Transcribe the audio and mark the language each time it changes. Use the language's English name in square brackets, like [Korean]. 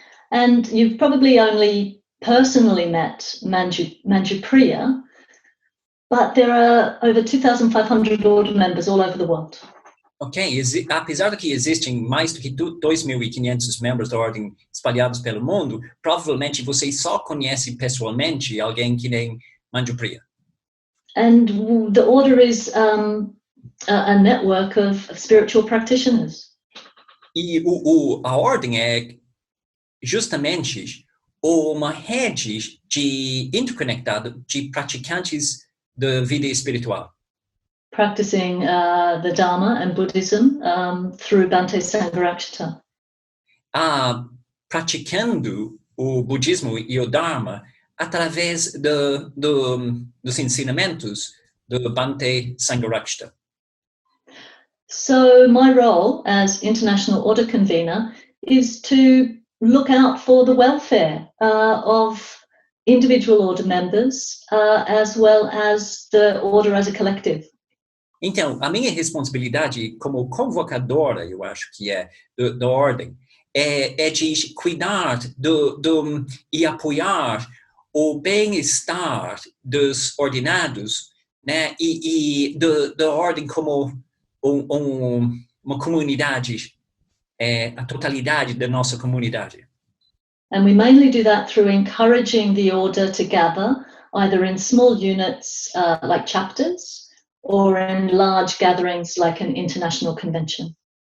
[English] And you've probably only personally met Manjupriya, But there are over 2,500 order members all over the world. [Portuguese] Ok, apesar de que existem mais do que 2.500 membros da ordem espalhados pelo mundo, provavelmente você só conhece pessoalmente alguém que nem Manjupriya. [English] And the order is a network of spiritual practitioners. [Portuguese] E a ordem é justamente uma rede interconectada de praticantes da vida espiritual. [English] Practicing the Dharma and Buddhism through Bhante Sangharakshita. [Portuguese] Praticando o budismo e o Dharma através dos ensinamentos do Bhante Sangharakshita. [English] So my role as International Order Convener is to look out for the welfare of individual order members as well as the order as a collective. [Portuguese] Então, a minha responsabilidade como convocadora, eu acho que é, da ordem, é de cuidar e apoiar o bem-estar dos ordenados, né, e da ordem como uma comunidade, a totalidade da nossa comunidade. [English] And we mainly do that through encouraging the order to gather, either in small units like chapters, or in large gatherings like an international convention.